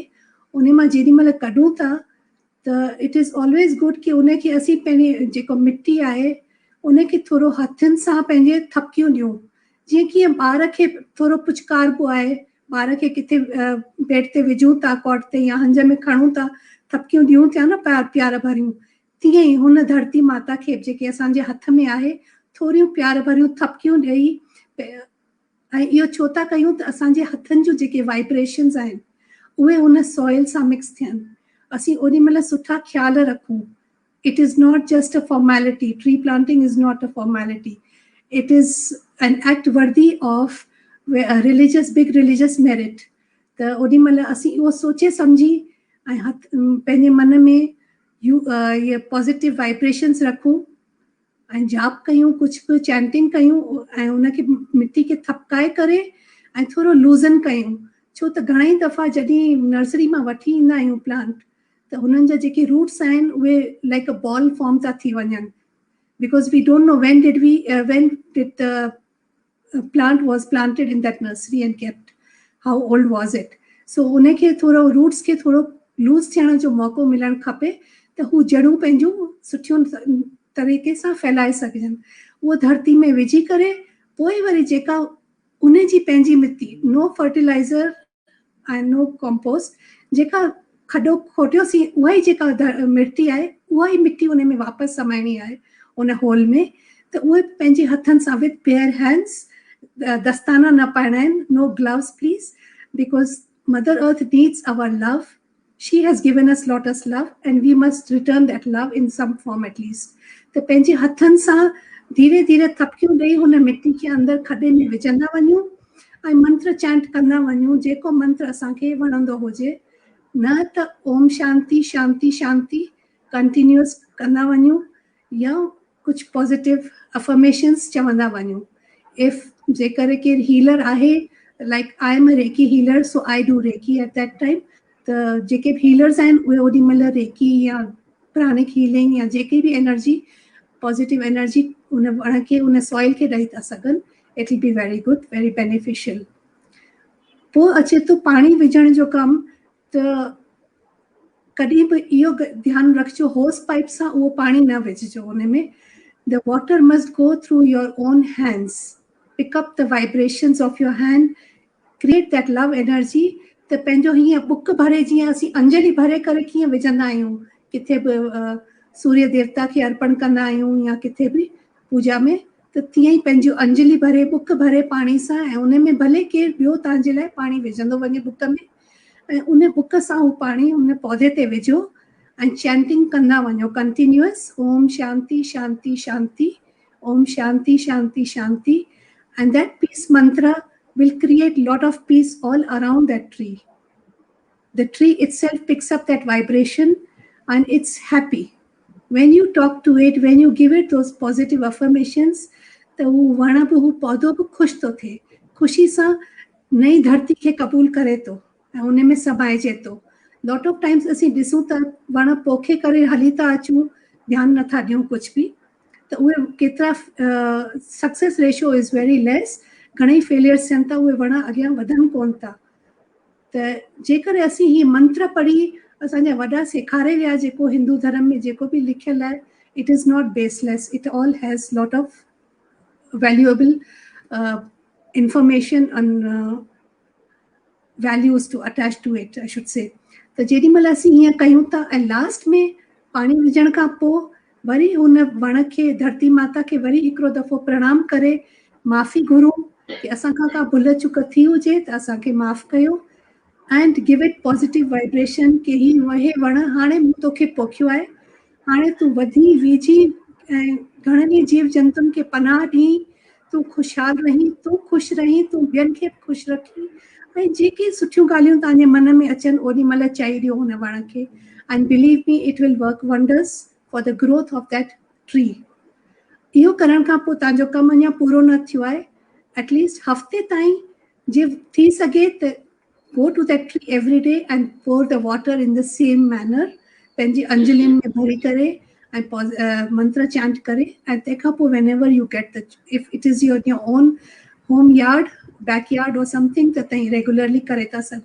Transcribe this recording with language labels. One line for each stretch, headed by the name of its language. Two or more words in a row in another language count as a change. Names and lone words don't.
Sindhi: उन मां जेॾी महिल कढूं था त
English: it is always good
Sindhi: कि उनखे असीं पंहिंजी जेको मिट्टी आहे उनखे थोरो हथनि सां पंहिंजे थपकियूं ॾियूं, जीअं कीअं ॿार खे थोरो पुचकारबो आहे, ॿार खे किथे बेड ते विझूं था, कॉट ते या हंज में खणूं था, थपकियूं ॾियूं था न प्यार भरियूं, तीअं ई हुन धरती माता खे जेके असांजे हथ में आहे थोरियूं प्यार भरियूं थपकियूं ॾेई, ऐं इहो छो था कयूं त असांजे हथनि जूं जेके वाइब्रेशन्स आहिनि उहे हुन सॉइल सां मिक्स थियनि, असीं ओॾी महिल सुठा ख़्याल रखूं।
English: It is not just a formality. Tree planting is not a formality. It is an act worthy of a big religious merit.
Sindhi: त ओॾी महिल असीं इहो सोचे सम्झी ऐं पंहिंजे मन में ये
English: positive vibrations
Sindhi: रखूं ऐं जाप कयूं, कुझु बि चैंटिंग कयूं ऐं उनखे मिट्टी खे थपकाए करे ऐं थोरो लूज़न कयूं, छो त घणेई दफ़ा जॾहिं नर्सरी मां वठी ईंदा आहियूं प्लांट त हुननि जा जेके रूट्स आहिनि उहे
English: like a ball form
Sindhi: था थी वञनि,
English: because we don't know when did the plant was planted in that nursery and kept, how old was it.
Sindhi: So उनखे थोरो रूट्स खे थोरो लूज़ थियण जो मौक़ो मिलणु खपे त हू जड़ूं पंहिंजूं सुठियूं तरीक़े सां फैलाए सघजनि। उहो धरती में विझी करे पोइ वरी जेका उन जी पंहिंजी मिट्टी,
English: no fertilizer
Sindhi: ऐं
English: no compost,
Sindhi: जेका खॾो खोटियोसीं उहा ई जेका मिट्टी आहे उहा ई मिट्टी उन में वापसि समाइणी आहे उन होल में, त उहे पंहिंजे हथनि सां
English: with bare hands,
Sindhi: दस्ताना न पाइणा आहिनि,
English: No gloves please, because Mother Earth needs our love. She has given us lotus love and we must return that love in some form at least.
Sindhi: त पंहिंजे हथनि सां धीरे धीरे थपकियूं ॾेई हुन मिट्टी खे अंदरि खॾे में विझंदा वञूं ऐं मंत्र चैंट कंदा वञूं, जेको मंत्र असांखे वणंदो हुजे, न त
Sanskrit: ओम शांति शांति शांति
Sindhi: कंटिन्यूअस कंदा वञूं या कुझु
English: positive affirmations
Sindhi: चवंदा वञूं। इफ जेकर केरु हीलर आहे,
English: Like I am a Reiki healer, so I do Reiki at that time,
Sindhi: त जेके बि हीलर्स आहिनि उहे ओॾी महिल रेकी या
English: pranic healing
Sindhi: या जेके बि एनर्जी,
English: positive energy
Sindhi: उन वण खे, उन सॉइल खे ॾेई था सघनि।
English: It will be very good, very beneficial.
Sindhi: पोइ अचे थो पाणी विझण जो कमु, त कॾहिं बि इहो ध्यानु रखिजो
English: hose pipe
Sindhi: सां उहो पाणी न विझिजो उन में।
English: The water must go through your own hands, pick up the vibrations of your hand, create that love energy.
Sindhi: त पंहिंजो हीअं बुक भरे, जीअं असीं अंजलि भरे करे कीअं विझंदा आहियूं किथे बि सूर्य देवता खे अर्पण कंदा आहियूं या किथे बि पूजा में, त तीअं ई पंहिंजो अंजलि भरे, बुक भरे पाणी सां, ऐं उन में भले केरु ॿियो तव्हांजे लाइ पाणी विझंदो वञे बुक में, ऐं उन बुक सां उहो पाणी उन पौधे ते विझो ऐं चैंटिंग कंदा वञो कंटिन्यूअस,
Sanskrit: ओम शांति शांति शांति, ओम शांति शांति शांति,
English: and that peace mantra will create lot of peace all around that tree. The tree itself picks up that vibration and it's happy. When you talk to it, when you give it those positive affirmations,
Sindhi: त हू वण बि, हू पौधो बि ख़ुशि थो थिए, ख़ुशी सां नई धरती खे क़बूल करे थो ऐं उन में समाइजे थो।
English: lot of times
Sindhi: असीं ॾिसूं त वण पोखे करे हली था अचूं, ध्यानु नथा ॾियूं कुझु बि, त उहे केतिरा
English: success ratio is very less,
Sindhi: घणेई फेलियर्स थियनि था, उहे वण अॻियां वधनि कोन था। त जेकर असीं हीअ मंत्र पढ़ी, असांजा वॾा सेखारे विया, जेको हिंदू धर्म में जेको बि लिखियलु आहे,
English: It is not baseless, it all has lot of valuable information values to attach to it, I should say.
Sindhi: त जेॾी महिल असीं हीअं कयूं था ऐं लास्ट में पाणी विझण खां पोइ वरी हुन वण खे धरती माता खे वरी हिकिड़ो दफ़ो प्रणाम करे माफ़ी घुरूं कि असांखां का भुल चुक थी हुजे त असांखे माफ़ कयो
English: and give it positive vibration
Sindhi: कि हे वण हाणे मूं तोखे पोखियो आहे, हाणे तूं वधी वीझी ऐं घणनि ई जीव जंतुनि खे पनाह ॾी, तूं ख़ुशहाल रहीं, तूं ख़ुशि रहीं, तूं ॿियनि खे बि ख़ुशि रखी ऐं जेके सुठियूं ॻाल्हियूं तव्हांजे मन में अचनि ओॾी महिल चई ॾियो हुन वण खे
English: and believe me it will work wonders for the growth of that tree.
Sindhi: इहो करण खां पोइ तव्हांजो कमु अञा पूरो न थियो आहे, एटलीस्ट हफ़्ते ताईं जे थी सघे त
English: go to that tree every day and pour the water in the same manner,
Sindhi: पंहिंजी अंजलियुनि में भरी करे ऐं मंत्र चैंट करे ऐं तंहिंखां पोइ
English: whenever you get the, if it is your own home yard, backyard or something,
Sindhi: त तव्हां regularly करे था सघो.